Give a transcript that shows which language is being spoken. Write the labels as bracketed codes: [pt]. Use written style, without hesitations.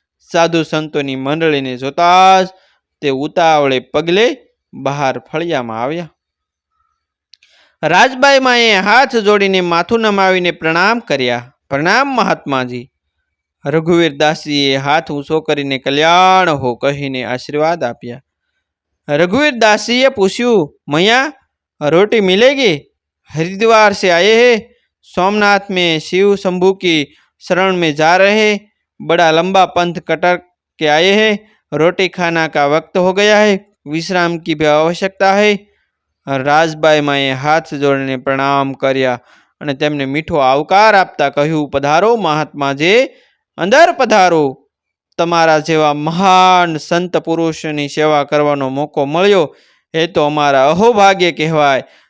[gu] સાધુ સંતોની મંડળીને જોતા જ તે ઉતાવળે પગલે બહાર ફળિયામાં આવ્યા. રાજબાઈમાએ હાથ જોડીને માથું નમાવીને પ્રણામ કર્યા. પ્રણામ મહાત્માજી. રઘુવીર દાસજીએ હાથ ઊંચો કરીને કલ્યાણ હો કહીને આશીર્વાદ આપ્યા. [hi] रघुवीर दास जी [gu] ये पूछ्યું, [hi] मैया रोटी मिलेगी? हरिद्वार से आए हैं, सोमनाथ में शिव शंभू की शरण में जा रहे हैं, बड़ा लंबा पंथ कटर के आए हैं, रोटी खाना का वक्त हो गया है, विश्राम की भी आवश्यकता है. [gu] રાજબાઈ માએ હાથ જોડીને પ્રણામ કર્યા અને તેમને મીઠો આવકાર આપતા કહ્યું, પધારો મહાત્માજી, અંદર પધારો. તમારા જેવા મહાન સંત પુરુષની સેવા કરવાનો મોકો મળ્યો એ તો અમારા અહોભાગ્ય કહેવાય.